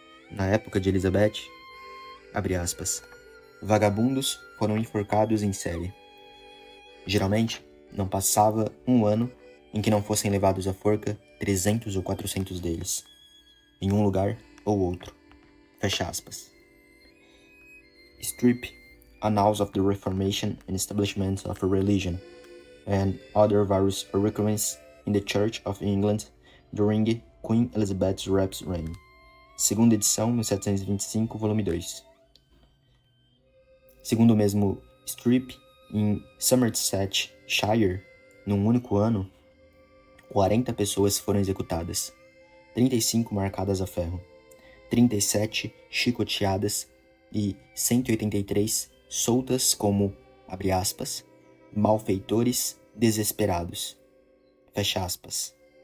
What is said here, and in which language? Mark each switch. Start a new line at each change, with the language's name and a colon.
Portuguese: Na época de Elizabeth, abre aspas, vagabundos foram enforcados em série. Geralmente, não passava um ano em que não fossem levados à forca 300 ou 400 deles, em um lugar ou outro. Fecha aspas.
English: Strip, Annals of the Reformation and Establishment of a Religion, and other various occurrences in the Church of England during Queen Elizabeth's reign.
Portuguese: segunda edição, 1725, volume 2. Segundo o mesmo Streep, em Somersetshire, num único ano, 40 pessoas foram executadas, 35 marcadas a ferro, 37 chicoteadas e 183 soltas como, abre aspas, malfeitores desesperados, fecha aspas.